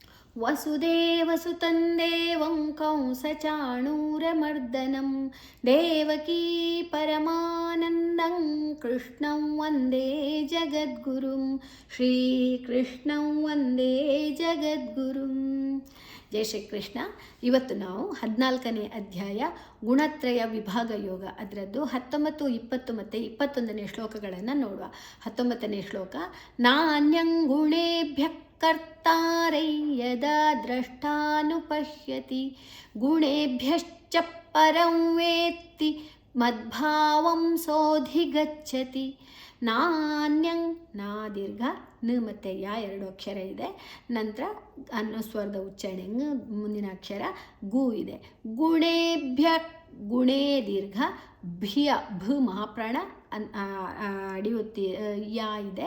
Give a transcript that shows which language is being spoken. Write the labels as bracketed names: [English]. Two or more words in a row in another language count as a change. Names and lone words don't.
[Sanskrit] ವಸುದೇವಸುತಂ ದೇವಂ ಕಂಸಚಾಣೂರಮರ್ದನಂ ದೇವಕೀ ಪರಮಾನಂದಂ ಕೃಷ್ಣಂ ವಂದೇ ಜಗದ್ಗುರುಂ ಶ್ರೀಕೃಷ್ಣಂ ವಂದೇ ಜಗದ್ಗುರುಂ. [Kannada] ಜೈ ಶ್ರೀಕೃಷ್ಣ. ಇವತ್ತು ನಾವು 14ನೇ ಅಧ್ಯಾಯ ಗುಣತ್ರಯ ವಿಭಾಗ ಯೋಗ ಅದರದ್ದು 19, 20 ಮತ್ತು 21ನೇ ಶ್ಲೋಕಗಳನ್ನು ನೋಡುವ. [Sanskrit] 19ನೇ ಶ್ಲೋಕ. ನಾನ್ಯಂ ಗುಣೇಭ್ಯ ಕರ್ತಾರೈ ಯದಾ ದ್ರಷ್ಟಾನುಪಶ್ಯತಿ ಗುಣೇಭ್ಯಶ್ಚ ಪರಂ ವೇತ್ತಿ ಮದ್ಭಾವಂ ಸೋಧಿಗಚ್ಚತಿ. [Kannada] ನಾನ್ಯಂ ನಾ ದೀರ್ಘ ನ ಮತ್ತು ಯಾ 2 ಅಕ್ಷರ ಇದೆ. ನಂತರ ಅನುಸ್ವರದ ಉಚ್ಚಾರಣೆ ಮುಂದಿನ ಅಕ್ಷರ ಗು ಇದೆ. ಗುಣೇಭ್ಯ ಗುಣೇ ದೀರ್ಘ ಭ್ಯ ಭ ಮಹಾಪ್ರಾಣ ಅಡಿಯುತ್ತಿ ಯಾ ಇದೆ.